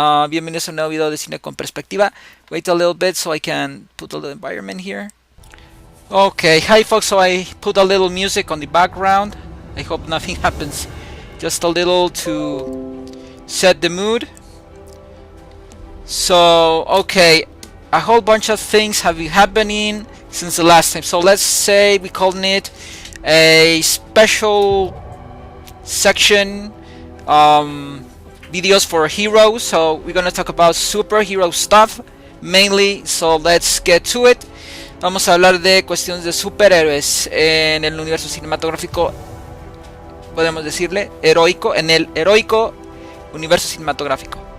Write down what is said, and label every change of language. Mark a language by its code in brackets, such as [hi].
[es] Bienvenidos a un nuevo video de Cine con Perspectiva. [en] Wait a little bit so I can put a little environment here. Okay, hi folks, so I put a little music on the background. I hope nothing happens. Just a little to set the mood. So, okay, a whole bunch of things have been happening since the last time. So let's say we calling it a special section, videos for heroes. So we're gonna talk about superhero stuff mainly. So let's get to it. [es] Vamos a hablar de cuestiones de superhéroes en el universo cinematográfico, podemos decirle heroico, en el heroico universo cinematográfico.